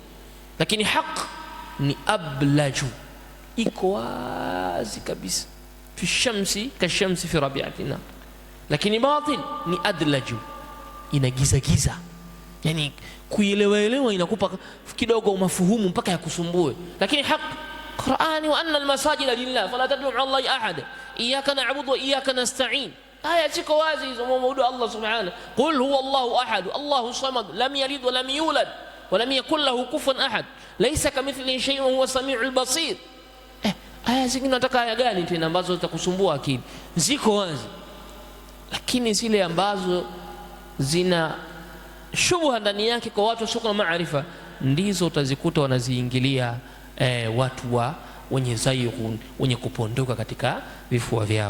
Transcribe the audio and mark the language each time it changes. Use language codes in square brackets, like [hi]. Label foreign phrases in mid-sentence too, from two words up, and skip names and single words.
[sw] Lakini haki ni ablaju, iko wazi kabisa, [ar] في الشمس كالشمس في ربيعتنا. [sw] Lakini batil ni adlaju, ina giza, yani kuielewa inakupa kidogo mafuhumu mpaka yakusumbue. Lakini haki Qur'ani, [ar] وأن المساجد لله فلا تدعوا مع الله أحدا إياك نعبد وإياك نستعين. [sw] Aya ziko wazi hizo, muabudu Allah subhanahu. [ar] قل هو الله أحد الله الصمد لم يلد ولم يولد ولم يكن له كفوا أحد ليس كمثله شيء وهو السميع البصير. [sw] Aya zingine nataka aya gani tena ambazo zitakusumbua akili? Ziko wazi. Lakini zile ambazo zina shubha ndani yake kwa watu wasio na maarifa, ndizo utazikuta wanaziingilia watu wa wenye zayghun, wenye kupondoka katika vifua vyao.